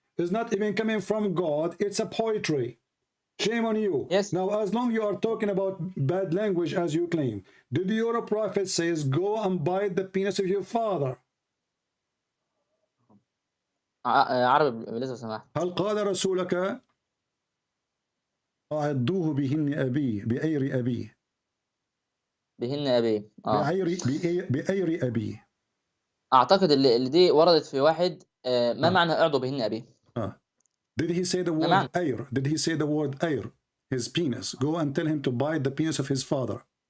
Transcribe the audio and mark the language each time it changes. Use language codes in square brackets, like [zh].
[en] It's not even coming from God. It's a poetry. Shame on you. Yes. Now, as long you are talking about bad language as you claim, did your prophet says go and bite the penis of your father? [ar] عربي لازم سمحت. هل قال رسولك أعضوه بهن أبيه بأير أبيه؟ بهن أبيه. بأير أبيه. أعتقد اللي دي وردت في واحد ما معنى أعضو بهن أبيه؟ [en] Did he say the word ayr? Did he say the word ayr? His penis. Go and tell him to bite the penis of his father.